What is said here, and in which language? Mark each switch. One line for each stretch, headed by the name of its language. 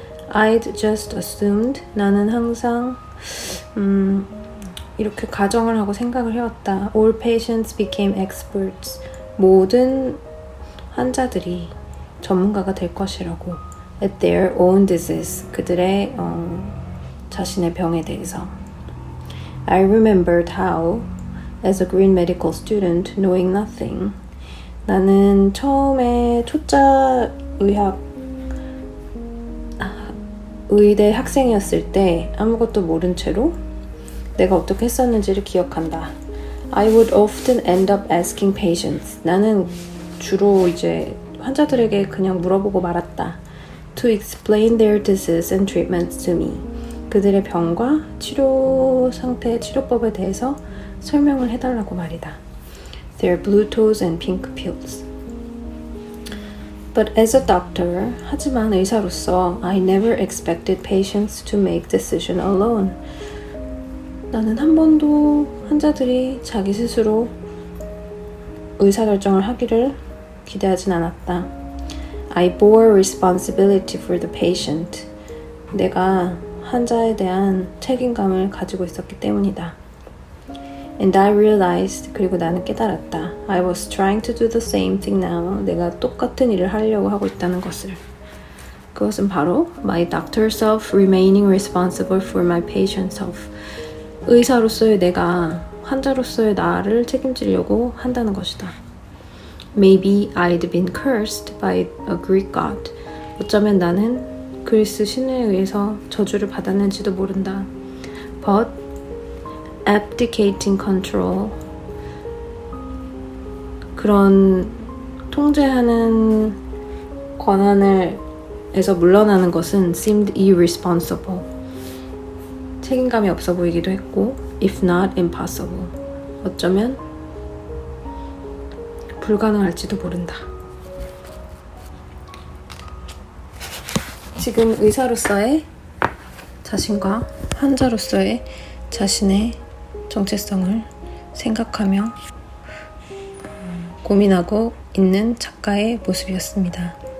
English: I'd just assumed,
Korean: 나는 항상 이렇게 가정을 하고 생각을 해왔다.
English: All patients became experts.
Korean: 모든 환자들이 전문가가 될 것이라고.
English: At their own disease.
Korean: 그들의 자신의 병에 대해서.
English: I remembered how, as a green medical student, knowing nothing.
Korean: 나는 처음에 초짜 의대 학생이었을 때 아무것도 모른 채로 내가 어떻게 했었는지를 기억한다.
English: I would often end up asking patients.
Korean: 나는 주로 이제 환자들에게 그냥 물어보고 말았다.
English: To explain their disease and treatments to me.
Korean: 그들의 병과 치료 상태, 치료법에 대해서 설명을 해달라고 말이다.
English: Their blue toes and pink pills. But as a doctor,
Korean: 하지만 의사로서
English: I never expected patients to make decision alone.
Korean: 나는 한 번도 환자들이 자기 스스로 의사결정을 하기를 기대하진 않았다.
English: I bore responsibility for the patient.
Korean: 내가 환자에 대한 책임감을 가지고 있었기 때문이다.
English: And I realized,
Korean: 그리고 나는 깨달았다.
English: I was trying to do the same thing now.
Korean: 내가 똑같은 일을 하려고 하고 있다는 것을. 그것은 바로
English: my doctor self remaining responsible for my patient self.
Korean: 의사로서의 내가 환자로서의 나를 책임지려고 한다는 것이다.
English: Maybe I'd been cursed by a Greek god.
Korean: 어쩌면 나는 그리스 신에 의해서 저주를 받았는지도 모른다.
English: But abdicating control,
Korean: 그런 통제하는 권한에서 물러나는 것은
English: seemed irresponsible.
Korean: 책임감이 없어 보이기도 했고,
English: if not impossible.
Korean: 어쩌면 불가능할지도 모른다. 지금 의사로서의 자신과 환자로서의 자신의 정체성을 생각하며 고민하고 있는 작가의 모습이었습니다.